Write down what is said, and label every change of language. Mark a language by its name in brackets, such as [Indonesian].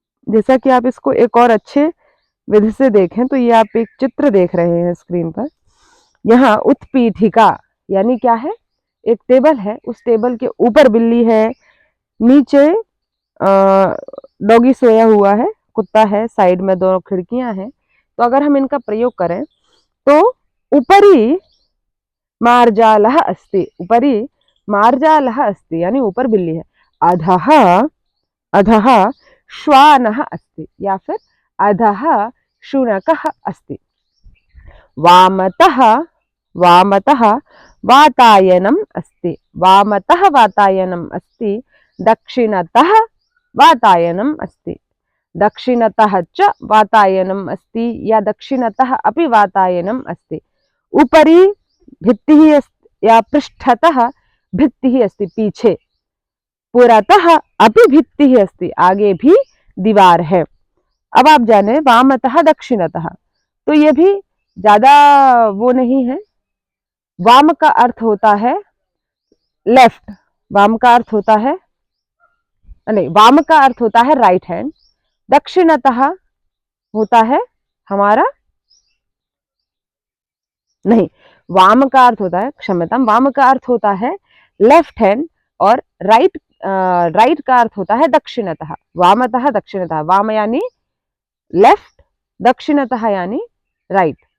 [Hindi] जैसा कि आप इसको एक और अच्छे विधि से देखें तो ये आप एक चित्र देख रहे हैं स्क्रीन पर। यहाँ उत्पीठिका यानी क्या है, एक टेबल है, उस टेबल के ऊपर बिल्ली है, नीचे डॉगी सोया हुआ है, कुत्ता है, साइड में दोनों खिड़कियां हैं। तो अगर हम इनका प्रयोग करें तो [Sanskrit] ऊपरी मार्जालः अस्ति, ऊपरी मार्जालः अस्ति [Hindi] यानी ऊपर बिल्ली है, [Sanskrit] अधः अधः श्वानः अस्ति या फिर अधः शुनकः अस्ति, वामतः वामतः वातायनम् अस्ति, वामतः वातायनम् अस्ति, दक्षिणतः वातायनम् अस्ति, दक्षिणतः च वातायनम् अस्ति या दक्षिणतः अपि वातायनम् अस्ति, ऊपरी भित्तिः अस्ति या पृष्ठतः भित्तिः अस्ति, [Hindi] पीछे, [Sanskrit] पुरतः अपि भित्तिः अस्ति, [Hindi] आगे भी दीवार है। अब आप जाने वामतः दक्षिणतः, तो ये भी ज्यादा वो नहीं है। वाम का अर्थ होता है लेफ्ट, वाम का अर्थ होता है नहीं, वाम का अर्थ होता है राइट हैंड, दक्षिणतः होता है हमारा नहीं, वाम का अर्थ होता है, क्षम्यताम, वाम का अर्थ होता है लेफ्ट हैंड और राइट राइट का अर्थ होता है दक्षिणतः, वामतः दक्षिणतः, वाम यानी लेफ्ट, दक्षिणतः यानी राइट।